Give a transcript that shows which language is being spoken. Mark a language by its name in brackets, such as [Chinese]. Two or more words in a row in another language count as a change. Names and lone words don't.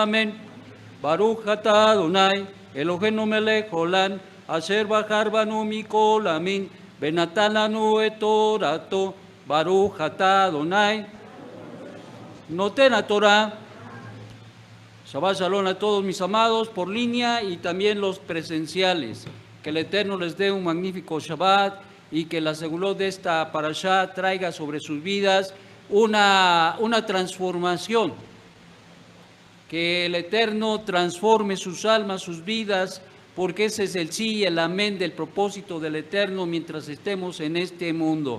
[Hebrew] אמן. ברוך אתה אדוני אלוהינו מלך העולם אשר בחר בנו מכל עמים ונתן לנו את תורתו. ברוך אתה אדוני נותן התורה. שבת שלום [Spanish] a todos mis amados por línea y también los presenciales. Que el Eterno les dé un magnífico Shabbat y que la segulot de esta parashá traiga sobre sus vidas una transformación. Que el Eterno transforme sus almas, sus vidas, porque ese es el sí y el amén del propósito del Eterno mientras estemos en este mundo.